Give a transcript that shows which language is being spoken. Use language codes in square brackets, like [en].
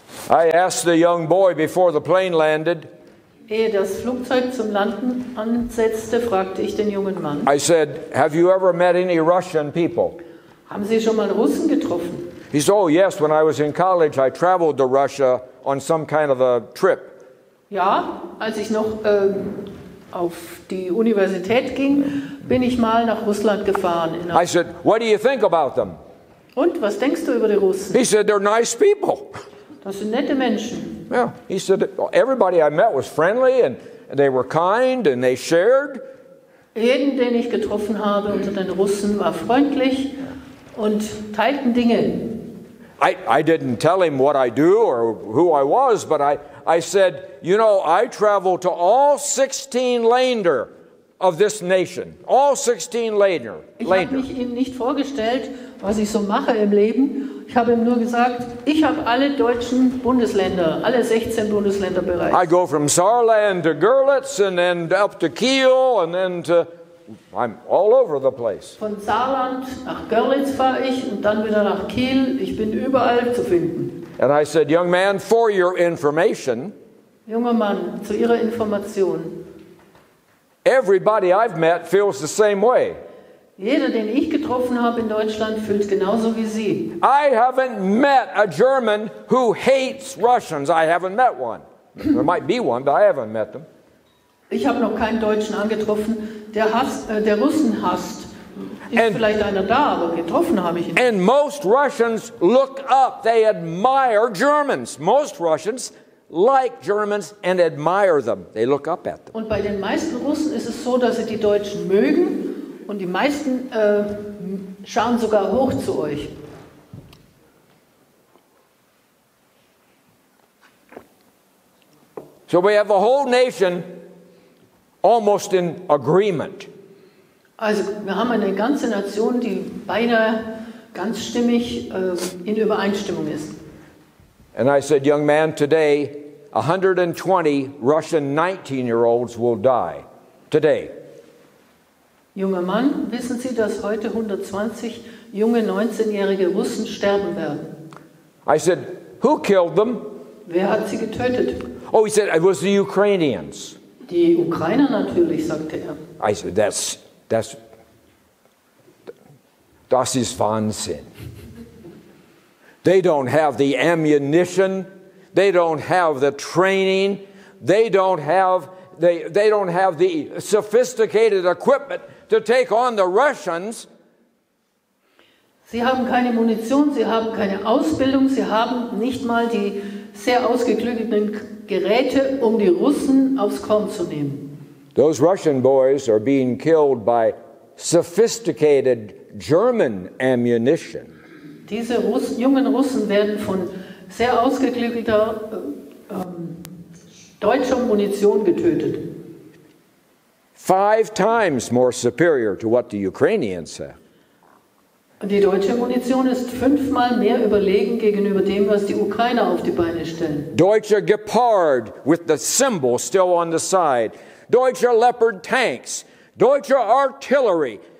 [en] I asked the young boy before the plane landed, [de] Ehe das Flugzeug zum Landen ansetzte, fragte ich den jungen Mann, [en] I said, have you ever met any Russian people? [de] haben Sie schon mal Russen getroffen? [en] He said, oh yes, when I was in college I traveled to Russia on some kind of a trip. [de] Ja, als ich noch auf die Universität ging, bin ich mal nach Russland gefahren. [en] I said, what do you think about them? [de] Und, was denkst du über die Russen? [en] He said, they're nice people. [de] Das sind nette Menschen. [en] Yeah, he said, everybody I met was friendly and they were kind and they shared. [de] Jeden, den ich getroffen habe unter den Russen, war freundlich und teilten Dinge. [en] I didn't tell him what I do or who I was, but I said, you know, I travel to all 16 Länder of this nation. All 16 Länder. [de] Ich habe mich ihm nicht vorgestellt, was ich so mache im Leben. Ich habe ihm nur gesagt, ich habe alle deutschen Bundesländer, alle 16 Bundesländer [en] I [de] bereist. [en] go from Saarland to Görlitz and then up to Kiel and then to, I'm all over the place. [de] Von Saarland nach Görlitz fahre ich und dann wieder nach Kiel. Ich bin überall zu finden. [en] And I said, young man, for your information, [de] Junger Mann, zu Ihrer Information. [en] everybody I've met feels the same way. [de] Jeder, den ich getroffen habe in Deutschland, fühlt genauso wie Sie. [en] I haven't met a German who hates Russians. I haven't met one. There might be one, but I haven't met them. [de] Ich habe noch keinen Deutschen angetroffen, der Russen hasst. Ist vielleicht einer da, aber getroffen habe ich ihn. [en] And most Russians look up. They admire Germans. Most Russians like Germans and admire them. They look up at them. [de] Und bei den meisten Russen ist es so, dass sie die Deutschen mögen und die meisten schauen sogar hoch zu euch. [en] So we have a whole nation almost in agreement. [de] Also wir haben eine ganze Nation, die beinahe ganzstimmig in Übereinstimmung ist. [en] And I said, young man, today 120 Russian 19-year-olds will die. Today. [de] Junger Mann, wissen Sie, dass heute 120 junge 19-jährige Russen sterben werden. [en] I said, who killed them? [de] Wer hat sie getötet? [en] Oh, he said, it was the Ukrainians. [de] Die Ukrainer natürlich, sagte er. [en] I said, [de] das ist Wahnsinn. [en] They don't have the ammunition. They don't have the training. They don't have the sophisticated equipment to take on the Russians. [de] Sie haben keine Munition, sie haben keine Ausbildung, sie haben nicht mal die sehr ausgeklügelten Geräte, um die Russen aufs Korn zu nehmen. [en] Those Russian boys are being killed by sophisticated German ammunition. [de] Diese jungen Russen werden von sehr ausgeklügelter deutscher Munition getötet. [en] 5 times more superior to what the Ukrainians have. [de] Die deutsche Munition ist 5-mal mehr überlegen gegenüber dem, was die Ukrainer auf die Beine stellen. [en] Deutsche Gepard with the symbol still on the side. Deutsche Leopard tanks. Deutsche artillery.